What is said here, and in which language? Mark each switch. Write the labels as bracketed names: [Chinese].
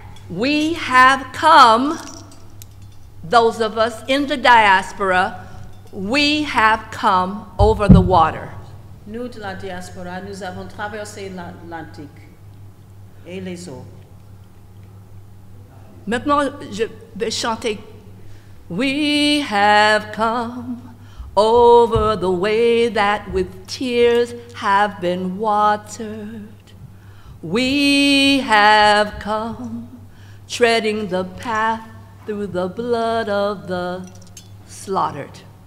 [English] We have come, those of us in the diaspora, we have come over the water. [French] Nous de la diaspora, nous avons traversé l'Atlantique et les eaux. Maintenant, je vais chanter. [English] We have come over the way that with tears have been watered. We have come treading the path through the blood of the slaughtered.